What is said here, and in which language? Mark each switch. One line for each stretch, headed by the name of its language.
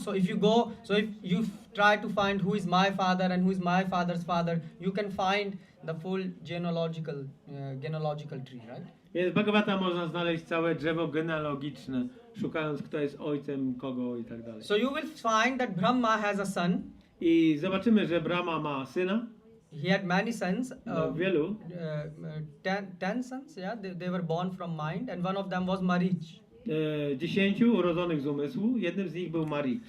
English: So if you try to find who is my father and who is my father's father, you can find the full genealogical tree, right?
Polish: Więc w Bhagavatam można znaleźć całe drzewo genealogiczne, szukając kto jest ojcem kogo i tak dalej.
English: So you will find that Brahma has a son.
Polish: I zobaczymy, że Brahma ma syna.
English: He had many sons.
Polish: Wielu.
English: 10 sons, yeah. They were born from mind, and one of them was Marich.
Polish: 10 urodzonych z umysłu, jednym z nich był Marich.